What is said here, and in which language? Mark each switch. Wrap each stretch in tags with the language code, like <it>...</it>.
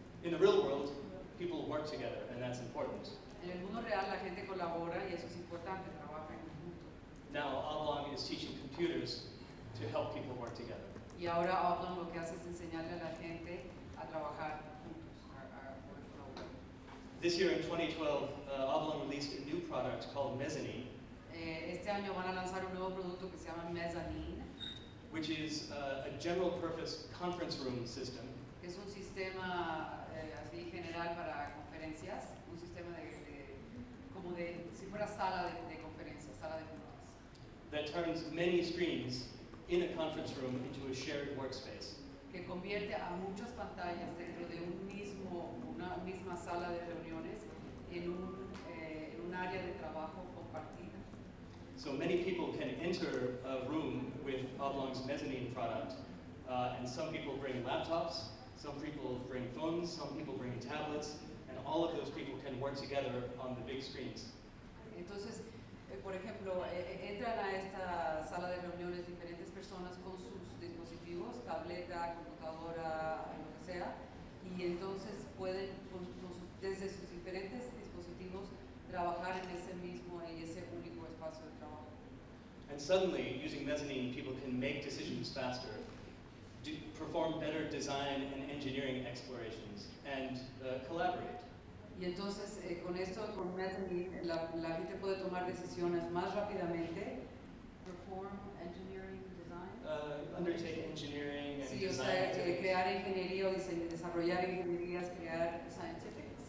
<en>In the real world, people work together, and that's important.</en> <es>En el mundo real la gente colabora y eso es importante, trabaja en conjunto.</es> <en>Now, Oblong is teaching computers to help people work together.</en> <es>Y ahora Oblong lo que hace es enseñarle a la gente a trabajar juntos, a colaborar.</es> <en>This year in 2012, Oblong released a new product called Mezzanine,</en> <es>Este año van a lanzar un nuevo producto que se llama Mezzanine,</es> <en>which is a general purpose conference room system</en> <es>que es un sistema así general general para conferencias, un sistema como de si fuera sala de conferencias, sala de juntas.</es> <en>That turns many screens in a conference room into a shared workspace.</en> <es>Que convierte a muchas pantallas dentro de una misma sala de reuniones en un área de trabajo compartida.</es> <en>So many people can enter a room with Oblong's mezzanine product, and some people bring laptops, some people bring phones, some people bring tablets, and all of those people can work together on the big screens.</en> <es>Entonces, por ejemplo, entran a esta sala de reuniones diferentes personas con sus dispositivos, tableta, computadora, lo que sea, y entonces pueden desde sus diferentes dispositivos trabajar en ese único espacio de trabajo.</es> <en>And suddenly, using mezzanine, people can make decisions faster, perform better design and engineering explorations, and collaborate.</en> <es>Y entonces, con esto, con mezzanine, la gente puede tomar decisiones más rápidamente,</es> <en>perform engineering design. Undertake engineering and</en> <es>sí,</es> <en>design.</en> <es>O sea, crear ingeniería o desarrollar ingenierías, crear scientific.</es>